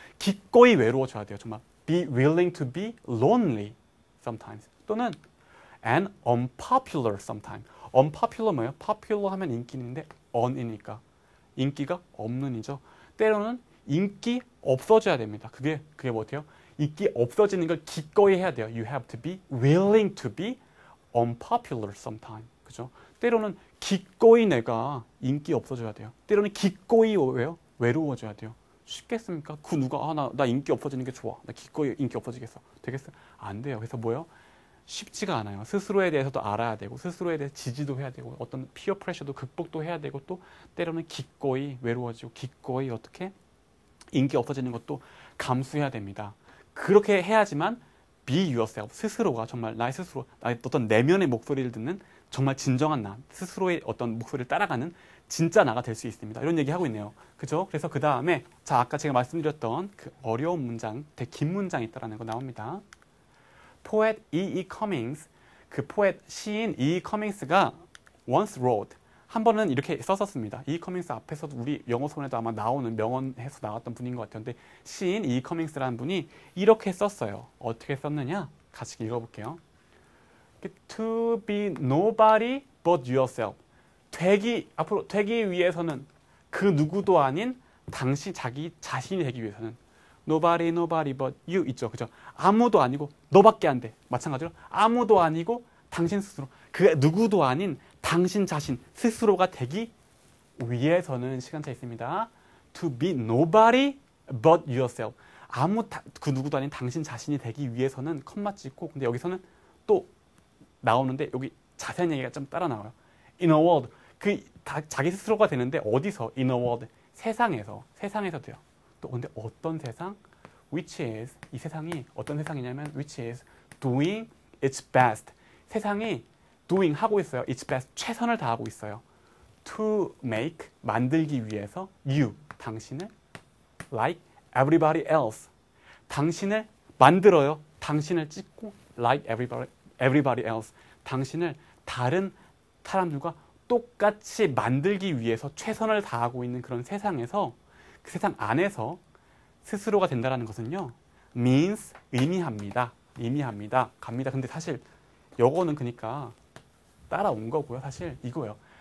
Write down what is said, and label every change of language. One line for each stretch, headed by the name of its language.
Korean: 기꺼이 외로워져야 돼요. 정말
English: be willing to be lonely sometimes.
Korean: 또는
English: and unpopular sometimes. unpopular
Korean: 뭐예요? popular 하면 인기인데 un이니까 인기가 없는이죠. 때로는 인기 없어져야 됩니다. 그게 뭐 어때요? 인기 없어지는 걸 기꺼이 해야 돼요.
English: You have to be willing to be unpopular sometimes.
Korean: 그죠? 때로는 기꺼이 내가 인기 없어져야 돼요. 때로는 기꺼이 왜요? 외로워져야 돼요. 쉽겠습니까? 그 누가 나 인기 없어지는 게 좋아. 나 기꺼이 인기 없어지겠어. 되겠어요? 안 돼요. 그래서 뭐예요? 쉽지가 않아요. 스스로에 대해서도 알아야 되고 스스로에 대해 지지도 해야 되고 어떤 피어 프레셔도 극복도 해야 되고 또 때로는 기꺼이 외로워지고 기꺼이 어떻게 인기 없어지는 것도 감수해야 됩니다. 그렇게 해야지만
English: be yourself,
Korean: 스스로가 정말 나의 스스로, 나의 어떤 내면의 목소리를 듣는 정말 진정한 나, 스스로의 어떤 목소리를 따라가는 진짜 나가 될 수 있습니다. 이런 얘기하고 있네요. 그죠? 그래서 그 다음에 아까 제가 말씀드렸던 그 어려운 문장, 되게 긴 문장이 있다는 거 나옵니다.
English: poet E.E. Cummings, 그 poet 시인 E.E.
Korean: Cummings가
English: once wrote,
Korean: 한 번은 이렇게 썼었습니다.
English: E.E.
Korean: Cummings 앞에서도 우리 영어소원에도 아마 나오는 명언에서 나왔던 분인 것 같은데 시인 E.E. Cummings라는 분이 이렇게 썼어요. 어떻게 썼느냐? 같이 읽어볼게요.
English: To be nobody but yourself.
Korean: 앞으로 되기 위해서는 그 누구도 아닌 자기 자신이 되기 위해서는
English: nobody but you
Korean: 있죠. 그죠? 아무도 아니고 너밖에 안 돼. 마찬가지로 아무도 아니고 당신 스스로, 그 누구도 아닌 당신 자신 스스로가 되기 위해서는 시간차 있습니다.
English: To be nobody but yourself.
Korean: 그 누구도 아닌 당신 자신이 되기 위해서는 컴마 찍고, 근데 여기서는 또 나오는데 여기 자세한 얘기가 좀 따라 나와요.
English: In a world.
Korean: 자기 스스로가 되는데 어디서?
English: In a world.
Korean: 세상에서 돼요. 또 근데 어떤 세상?
English: Which is,
Korean: 이 세상이 어떤 세상이냐면
English: which is doing its best.
Korean: 세상이 doing 하고 있어요.
English: its best.
Korean: 최선을 다하고 있어요.
English: To make,
Korean: 만들기 위해서
English: you,
Korean: 당신을
English: like everybody else.
Korean: 당신을 만들어요. 당신을 찍고
English: like everybody else.
Korean: 당신을 다른 사람들과 똑같이 만들기 위해서 최선을 다하고 있는 그런 세상에서, 그 세상 안에서 스스로가 된다는 것은요,
English: means,
Korean: 의미합니다. 갑니다. 근데 사실 요거는 그러니까 따라온 거고요. 사실 이거예요.